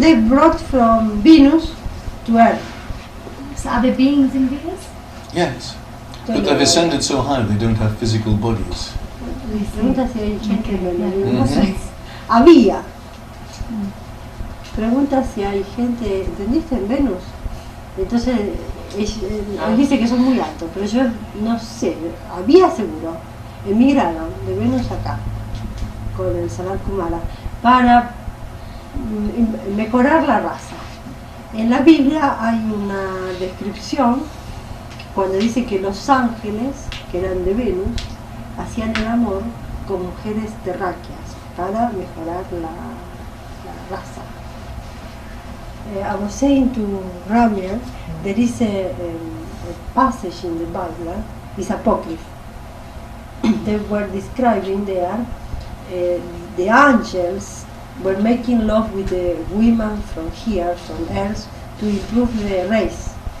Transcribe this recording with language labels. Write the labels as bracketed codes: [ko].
[en] They brought from Venus to Earth. So are there beings in Venus? Yes. But they've ascended so high they don't have physical bodies. [es] Pregunta si hay gente en Mhm. Venus. Había. Pregunta si hay gente, ¿entendiste? En Venus. Entonces, él dice que son muy altos, pero yo no sé, había seguro. Emigraron de Venus acá, con el Sanat Kumara, para mejorar la raza. En la Biblia hay una descripción cuando dice que los ángeles, que eran de Venus, hacían el amor con mujeres terráqueas para mejorar la raza. [en] I was saying to Ramya, there is a passage in the Bible, it's apocryph. They were describing there the angels were making love with the women from here, from Earth, to improve the race.